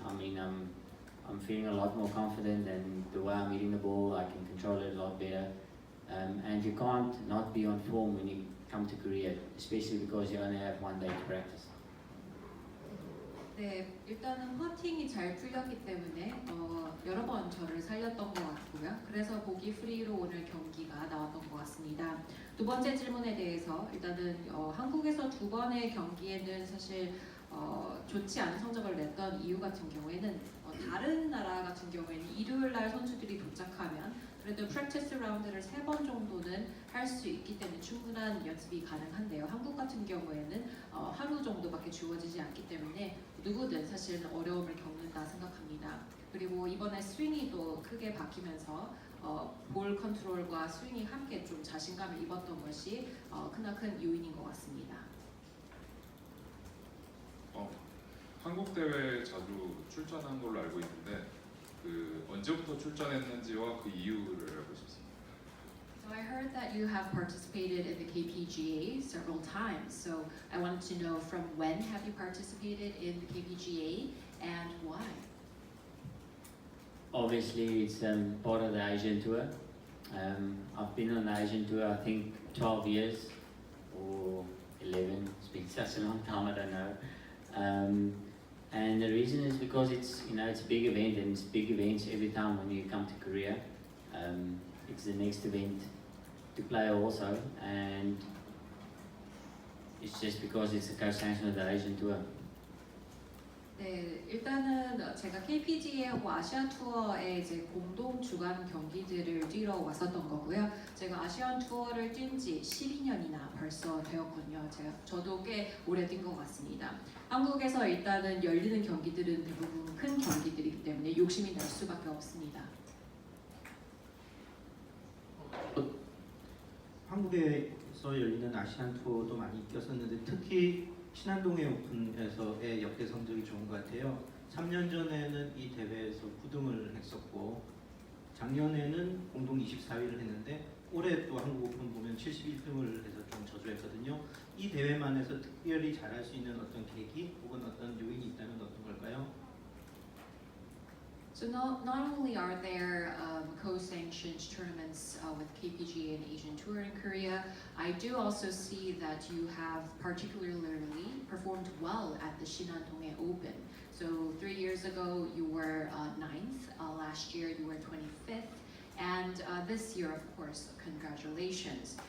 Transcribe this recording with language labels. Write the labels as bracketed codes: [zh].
[en] I mean, I'm feeling a lot more confident, and the way I'm hitting the ball, I can control it a lot better. And you can't not be on form when you come to Korea, especially because you only have 1 day to practice. [ko] 네, 일단은 퍼팅이 잘 풀렸기 때문에 여러 번 저를 살렸던 것 같고요. 그래서 보기 프리로 오늘 경기가 나왔던 것 같습니다. 두 번째 질문에 대해서 일단은 한국에서 2번의 경기에는 사실 좋지 않은 성적을 냈던 이유 같은 경우에는 다른 나라 같은 경우에는 일요일 날 선수들이 도착하면 그래도 프랙티스 라운드를 3번 정도는 할 수 있기 때문에 충분한 연습이 가능한데요. 한국 같은 경우에는 하루 정도밖에 주어지지 않기 때문에 누구든 사실은 어려움을 겪는다 생각합니다. 그리고 이번에 스윙이 또 크게 바뀌면서 볼 컨트롤과 스윙이 함께 좀 자신감을 입었던 것이 크나큰 요인인 것 같습니다. 한국 대회에 자주 출전한 걸로 알고 있는데 그 언제부터 출전했는지와 그 이유를 알고 싶습니다. [en] So I heard that you have participated in the KPGA several times. So I wanted to know from when have you participated in the KPGA and why? Obviously, it's part of the Asian tour. I've been on the Asian tour, I think, 12 years or 11. It's been such a long time, I don't know. And the reason is because it's a big event, and it's big events every time when you come to Korea. It's the next event to play also, and it's just because it's a co-sanction of the Asian tour. [ko] 네, 일단은 제가 KPGA하고 아시안 투어에 이제 공동 주간 경기들을 뛰러 왔었던 거고요. 제가 아시안 투어를 뛴 지 12년이나 벌써 되었군요. 저도 꽤 오래 뛴 것 같습니다. 한국에서 일단은 열리는 경기들은 대부분 큰 경기들이기 때문에 욕심이 날 수밖에 없습니다. 한국에서 열리는 아시안 투어도 많이 뛰었었는데 특히 신한동해오픈에서의 역대 성적이 좋은 것 같아요. 3년 전에는 이 대회에서 9등을 했었고 작년에는 공동 24위를 했는데 올해 또 한국 오픈 보면 71등을 해서 좀 저조했거든요. 이 대회만에서 특별히 잘할 수 있는 어떤 계기 혹은 어떤 요인이 있다면 어떤 걸까요? [en] So not only are there co-sanctioned tournaments with KPGA and Asian Tour in Korea, I do also see that you have particularly performed well at the 신한동해오pen. So 3 years ago you were 9th, last year you were 25th, and this year, of course, congratulations.